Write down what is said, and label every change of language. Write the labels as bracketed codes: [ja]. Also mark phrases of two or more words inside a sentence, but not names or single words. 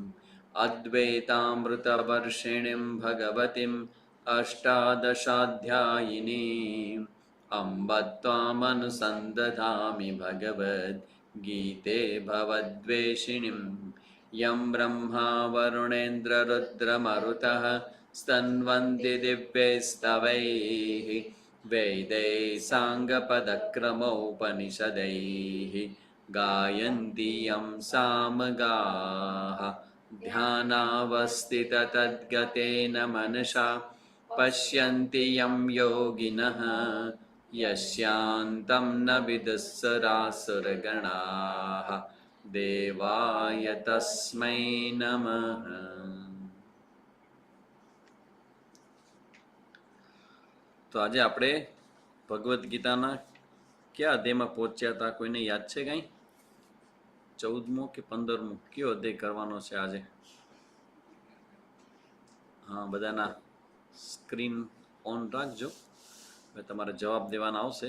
[sa] અદ્વૈતામૃતવર્ષિણીં ભગવતીમ અષ્ટાદશાધ્યાયિનીં અંબ ત્વામનુસંદધામિ ભગવદ્ ગીતે ભવદ્વેષિણીં યં બ્રહ્મા વરુણેન્દ્રરુદ્રમરુતઃ स्तन्वन्ति दिव्यैस्तवैः वेदैः साङ्गपदक्रमोपनिषदैः गायन्ति यं सामगाः ध्यानावस्थिततद्गतेन मनसा पश्यन्ति यं योगिनः यस्यान्तं न विदुःसरासुरगणाः देवाय तस्मै नमः. [gu] તો આજે આપણે ભગવદ્ ગીતાના કયા અધ્યાયમાં પહોંચ્યા હતા? કોઈને યાદ છે કંઈ? 14મો કે 15મો કયો અધ્યાય કરવાનો છે આજે? હા, બધાના [en] screen on [gu] રાખજો, હવે તમારે જવાબ દેવાના આવશે.